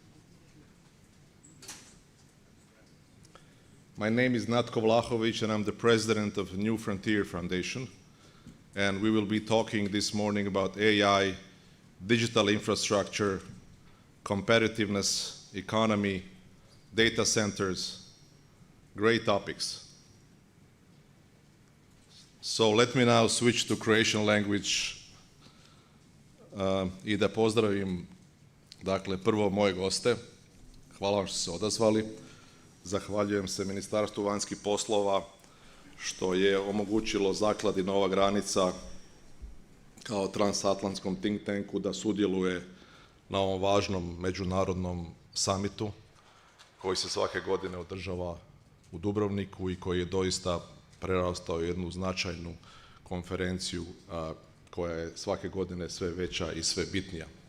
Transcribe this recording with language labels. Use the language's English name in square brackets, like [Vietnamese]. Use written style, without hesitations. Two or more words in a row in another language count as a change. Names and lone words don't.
[English] My name is Natko Vlahović and I'm the president of New Frontier Foundation, and we will be talking this morning about AI, digital infrastructure, competitiveness, economy, data centers, great topics. So let me now switch to Croatian language [Croatian] i da pozdravim, dakle, prvo moje goste. Hvala vam što ste se odazvali. Zahvaljujem se Ministarstvu vanjskih poslova što je omogućilo Zakladi Nova granica kao transatlantskom [English] think tanku [Croatian] da sudjeluje na ovom važnom međunarodnom samitu koji se svake godine održava u Dubrovniku i koji je doista prerastao jednu značajnu konferenciju koja je svake godine sve veća i sve bitnija.